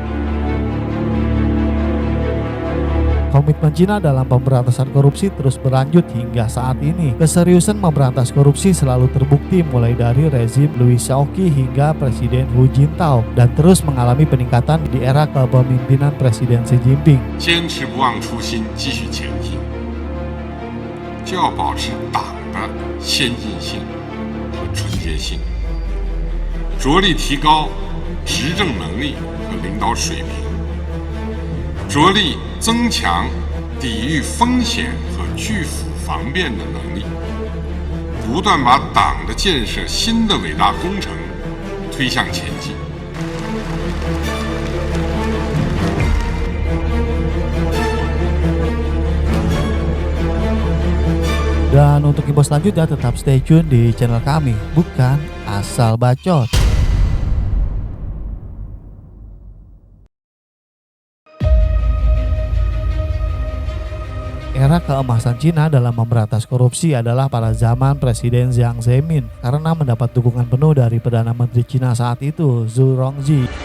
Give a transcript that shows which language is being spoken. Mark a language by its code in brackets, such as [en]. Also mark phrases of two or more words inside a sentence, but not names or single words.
[id] Komitmen Cina dalam pemberantasan korupsi terus berlanjut hingga saat ini. Keseriusan memberantas korupsi selalu terbukti mulai dari rezim Liu Shaoqi hingga Presiden Hu Jintao dan terus mengalami peningkatan di era kepemimpinan Presiden Xi Jinping. [zh] 坚持不忘初心，继续前进，就要保持党的先进性和纯洁性，着力提高执政能力和领导水平，着力增强抵御风险和拒腐防变的能力，不断把党的建设新的伟大工程推向前进。 [id] Dan untuk info selanjutnya tetap [en] stay tune [id] di channel kami, bukan asal bacot. Era keemasan Cina dalam memberantas korupsi adalah pada zaman Presiden Jiang Zemin karena mendapat dukungan penuh dari Perdana Menteri Cina saat itu, Zhu Rongji.